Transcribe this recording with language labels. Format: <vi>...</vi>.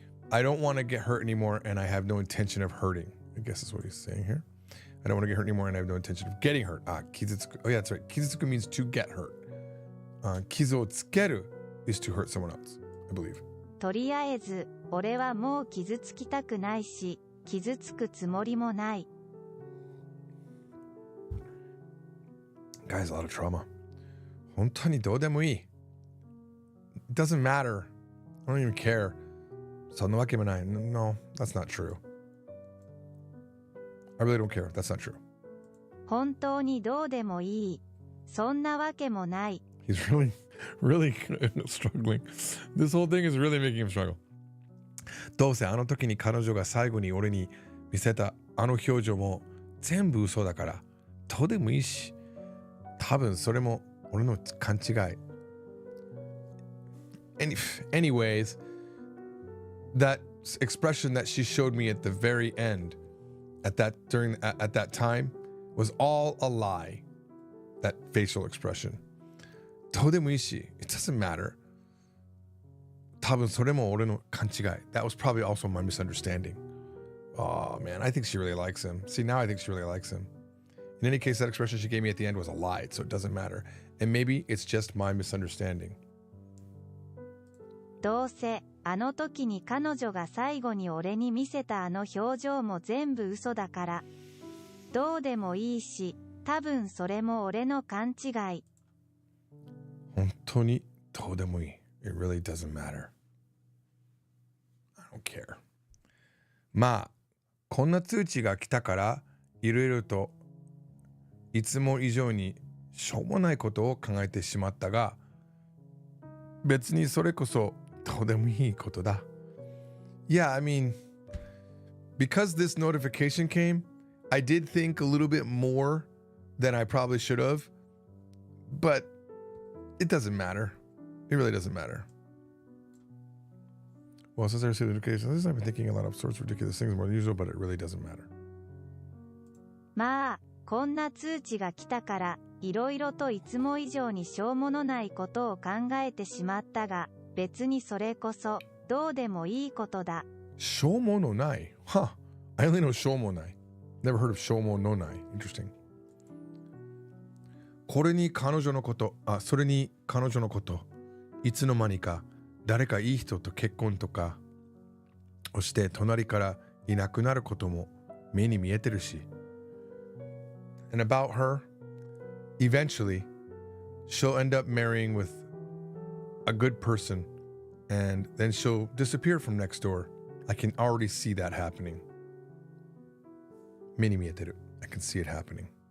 <en>I don't want to get hurt anymore and I have no intention of hurting. I guess that's what he's saying here. I don't want to get hurt anymore and I have no intention of getting hurt. 傷つく。Oh yeah, that's right. 傷つく means to get hurt. 傷をつける is to hurt someone else, I believe.</en> <ja>とりあえず、俺はもう傷つきたくないし、傷つくつもりもない。</ja> <en>Guys, a lot of trauma.</en> <ja>本当にどうでもいい。</ja> <en>It doesn't matter. I don't even care.</en> <ja>そんなわけもない。</ja> <en>No, that's not true. I really don't care. That's not true.</en> <ja>本当にどうでもいい。そんなわけもない。</ja> <en>He's really struggling. This whole thing is really making him struggle.</en> <ja>どうせあの時に彼女が最後に俺に見せたあの表情も全部嘘だからどうでもいいし多分それも俺の勘違い。</ja> <en>Anyways, that expression that she showed me at the very end at that time was all a lie. That facial expression.</en> <ja>どうでもいいし</ja> <en>it doesn't matter.</en> <ja>多分それも俺の勘違い。</ja> <en>That was probably also my misunderstanding. Oh man, I think she really likes him. See, now I think she really likes him. In any case, that expression she gave me at the end was a lie, so it doesn't matter. And maybe it's just my misunderstanding.</en> <ja>どうせあの時に彼女が最後に俺に見せたあの表情も全部嘘だからどうでもいいし多分それも俺の勘違い。本当にどうでもいい。</ja> <en>It really doesn't matter. I don't care.</en> <ja>まあ、こんな通知が来たから、いろいろといつも以上にしょうもないことを考えてしまったが、別にそれこそどうでもいいことだ。</ja> <en>Yeah, I mean, because this notification came, I did think a little bit more than I probably should have, but it doesn't matter. It really doesn't matter. Well, since I received the notification, I've been thinking a lot of sorts of ridiculous things more than usual, but it really doesn't matter.</en> <ja>まあ、こんな通知が来たから、いろいろといつも以上にしょうものないことを考えてしまったが、別にそれこそ、どうでもいいことだ。</ja> <en>Shomo no nai. Huh. I only know shomo nai. Never heard of shomo no nai. Interesting.</en> <ja>これに彼女のこと、それに彼女のこと、いつの間にか誰かいい人と結婚とかをして隣からいなくなることも目に見えてるし。</ja> <en>And about her, eventually, she'll end up marrying with a good person and then she'll disappear from next door. I can already see that happening.</en> <ja>目に見えてる.</ja> <en>I can see it happening.</en>